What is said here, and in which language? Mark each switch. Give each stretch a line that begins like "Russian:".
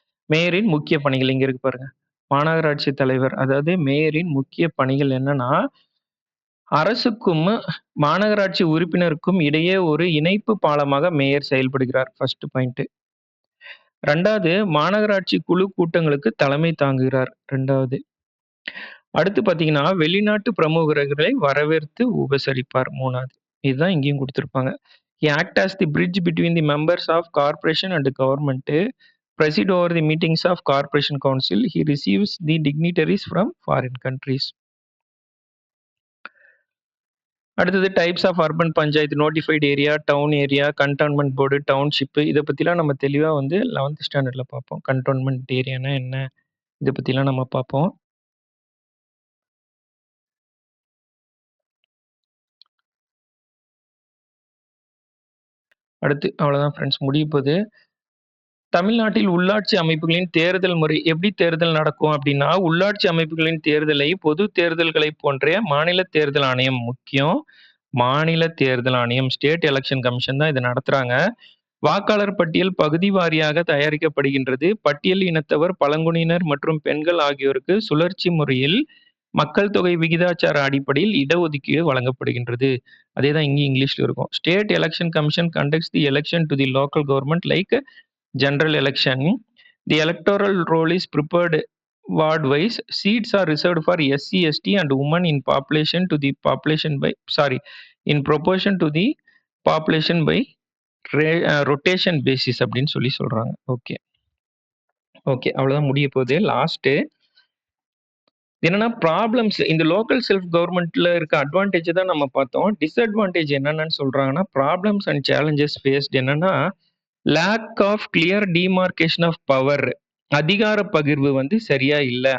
Tamil: மேயரின் முக்கிய பணிகள் இங்க இருக்கு பாருங்க. மாநகராட்சி தலைவர், அதாவது மேயரின் முக்கிய பணிகள் என்னன்னா, அரசுக்கும், மாநகராட்சி உறுப்பினருக்கும் இடையே ஒரு இணைப்பு பாலமாக மேயர் செயல்படுகிறார்.
English: First point.
Tamil: 2வது மாநகராட்சி குழு கூட்டங்களுக்கு தலைமை தாங்குகிறார். 2வது. அடுத்து பார்த்தீங்கன்னா, வெளிநாட்டு பிரமுகர்களை வரவேற்று உபசரிப்பார். 3வது. இதுதான் இங்கேயும் குடுத்திருப்பாங்க.
English: He act as the bridge between the members of corporation and government. Preside over the meetings of corporation council. He receives the dignitaries from foreign countries.
Tamil: அடுத்தது
English: Types of urban panchayat, notified area, town area, cantonment board, township.
Tamil: இத பத்திலாம் நம்ம தெளிவா வந்து 11th ஸ்டாண்டர்ட்ல பார்ப்போம். Cantonment ஏரியானா என்ன? இத பத்திலாம் நம்ம பார்ப்போம். அடுத்து அவ்வளோதான் ஃப்ரெண்ட்ஸ், முடியப்போது. தமிழ்நாட்டில் உள்ளாட்சி அமைப்புகளின் தேர்தல் முறை எப்படி தேர்தல் நடக்கும் அப்படின்னா, உள்ளாட்சி அமைப்புகளின் தேர்தலை பொது தேர்தல்களைப் போன்றே மாநில தேர்தல் ஆணையம் முக்கியம். மாநில தேர்தல் ஆணையம், ஸ்டேட் எலக்ஷன் கமிஷன் தான் இத நடத்துறாங்க. வாக்காளர் பட்டியல் பகுதி வாரியாக தயாரிக்கப்படுகின்றது. பட்டியல் இனத்தவர், பழங்குடியினர் மற்றும் பெண்கள் ஆகியோருக்கு சுழற்சி முறையில் மக்கள் தொகை விகிதாச்சார அடிப்படையில் இடஒதுக்கீடு வழங்கப்படுகின்றது. அதேதான் இங்கேயும் இங்கிலீஷ்ல இருக்கும்.
English: State election commission conducts the election to the local government like general election. The electoral roll is prepared ward wise. Seats are reserved for SC, ST and women in population to the population by in proportion to the population by rotation basis
Tamil: அப்படின்னு சொல்லி சொல்றாங்க. Okay okay, அவ்வளவுதான் முடிய போகுது. Last என்னன்னா problems, இந்த local self கவர்மெண்ட்ல இருக்க அட்வான்டேஜ் தான் நம்ம பார்த்தோம்.
English: disadvantage
Tamil: என்னன்னு சொல்றாங்கன்னா,
English: problems and challenges faced
Tamil: என்னன்னா,
English: lack of clear demarcation of power,
Tamil: அதிகார பகிர்வு வந்து சரியா இல்ல.